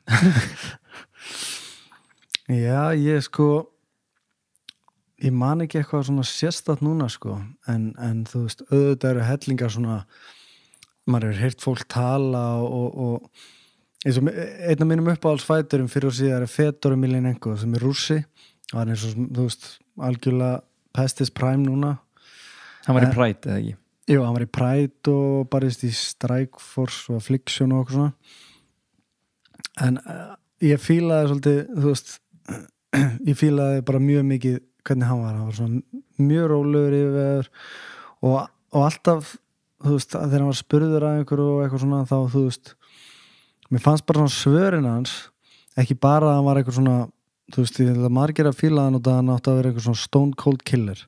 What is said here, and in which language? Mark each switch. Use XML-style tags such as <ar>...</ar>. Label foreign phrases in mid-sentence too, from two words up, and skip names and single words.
<is>Já, ég man ekki eitthvað svona sérstætt núna sko, en þú veist, auðvitað eru hellingar svona, maður hefur heyrt fólk tala og eins og einn af mínum uppáhaldsfæturum fyrir og síðan er Fedor Emelianenko sem er rússi, hann er svo, þú veist, algjörlega</is> <en>past his prime</en> <is>núna. Hann var í Pride eða ekki? Jú, hann var í Pride og barist í Strikeforce og Affliction og okkur svona, en ég fílaði svolítið, þú veist, ég fílaði bara mjög mikið hvernig hann var svona mjög rólegur yfir og alltaf, þú veist, þegar hann var spurður að einhverju og eitthvað svona, þá, þú veist, mér fannst bara svona svörin hans, ekki bara að hann var eitthvað svona, þú veist, ég held að margir að fíla hann og það hann átti að vera eitthvað svona</is> <en>stone cold killer.</en>